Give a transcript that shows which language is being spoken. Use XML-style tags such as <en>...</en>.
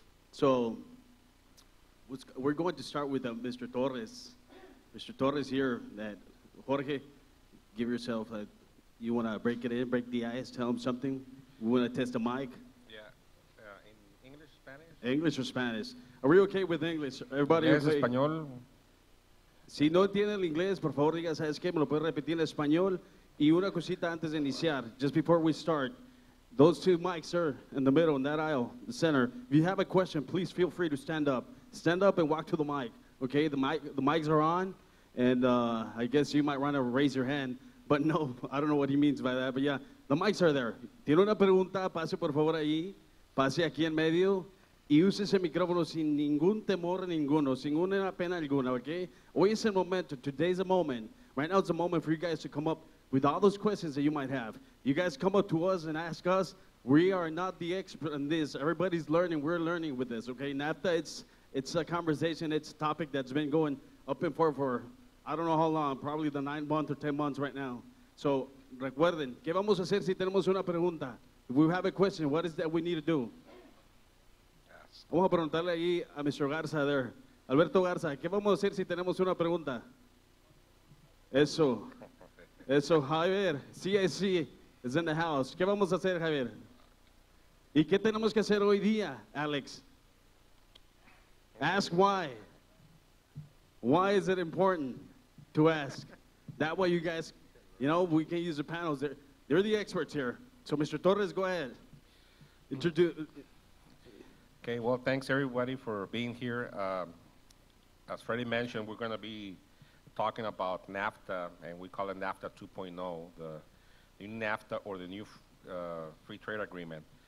<en>So we're going to start with Mr. Torres. Mr. Torres here, that Jorge, give yourself you want to break it in, break the ice, tell him something? We want to test the mic? Yeah, in English, Spanish? English or Spanish? Are we okay with English? Everybody</en> <es>Inglés,</es> <en>okay?</en> <es>español. Si no entiende el inglés, por favor diga, ¿sabes qué? Me lo puede repetir en español. Y una cosita antes de iniciar,</es> <en>just before we start, those two mics are in the middle, in that aisle, the center. If you have a question, please feel free to stand up. Stand up and walk to the mic, okay? The mics are on. And I guess you might want to raise your hand, but no, I don't know what he means by that, but yeah, the mics are there.</en> <es>Tiene una pregunta, pase por favor ahí, pase aquí en medio, y use ese micrófono sin ningún temor ninguno, sin una pena alguna, okay? Hoy es el momento,</es> <en>today's the moment. Right now it's a moment for you guys to come up with all those questions that you might have. You guys come up to us and ask us. We are not the expert in this. Everybody's learning, we're learning with this, okay? NAFTA, it's a conversation, it's a topic that's been going up and forth for I don't know how long, probably the 9 months or 10 months right now.</en> <es>So, recuerden, ¿qué vamos a hacer si tenemos una pregunta?</es> <en>If we have a question, what is that we need to do? Yes.</en> <es>Vamos a preguntarle ahí a Mr. Garza there. Alberto Garza, ¿qué vamos a hacer si tenemos una pregunta? Eso. Eso, Javier.</es> <en>CIC is in the house.</en> <es>¿Qué vamos a hacer, Javier? ¿Y qué tenemos que hacer hoy día, Alex?</es> <en>Ask why. Why is it important to ask? That way you guys, you know, we can use the panels. They're the experts here. So Mr. Torres, go ahead. Introduce. Okay, well, thanks everybody for being here. As Freddie mentioned, we're going to be talking about NAFTA, and we call it NAFTA 2.0, the new NAFTA or the new free trade agreement.</en>